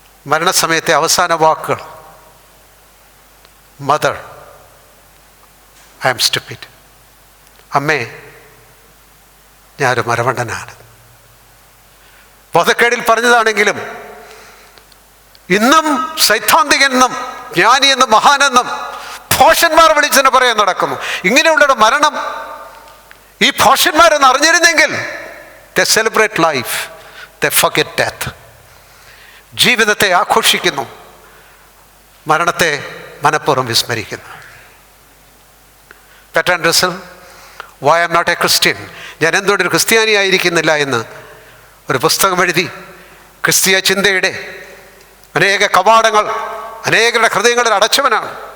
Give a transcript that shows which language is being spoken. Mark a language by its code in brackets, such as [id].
[ml] മരണസമയത്തെ അവസാന വാക്കുകൾ, [en] mother I am stupid, [ml] അമ്മേ ഞാനൊരു മരമണ്ടനാണ്. ബോധക്കേടിൽ പറഞ്ഞതാണെങ്കിലും ഇന്നും സൈദ്ധാന്തികനെന്നും ജ്ഞാനിയെന്നും മഹാനെന്നും ഭോഷന്മാർ വിളിച്ചെന്ന് പറയാൻ നടക്കുന്നു. ഇങ്ങനെയുള്ള മരണം ഈ ഭോഷന്മാരെന്ന് അറിഞ്ഞിരുന്നെങ്കിൽ [en] they celebrate life, they forget death. [ml] ജീവിതത്തെ ആഘോഷിക്കുന്നു, മരണത്തെ മനഃപൂർവ്വം വിസ്മരിക്കുന്നു. പെർട്രാൻഡ് Russell [en] why I am not a Christian, [ml] ഞാൻ എന്തുകൊണ്ടൊരു ക്രിസ്ത്യാനിയായിരിക്കുന്നില്ല എന്ന് ഒരു പുസ്തകം എഴുതി ക്രിസ്തീയ ചിന്തയുടെ അനേക കവാടങ്ങൾ അനേകരുടെ ഹൃദയങ്ങളിൽ അടച്ചവനാണ്.